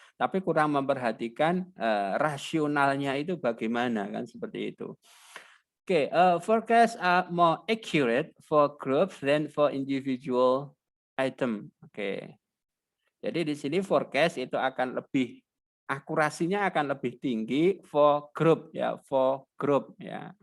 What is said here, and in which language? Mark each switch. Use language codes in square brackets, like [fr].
[id] Tapi kurang memperhatikan rasionalnya itu bagaimana kan seperti itu. [en] Oke, forecast are more accurate for groups than for individual item. Oke. [id] Jadi di sini forecast itu akan lebih akurasinya akan lebih tinggi [en] for group [id] ya, for group ya.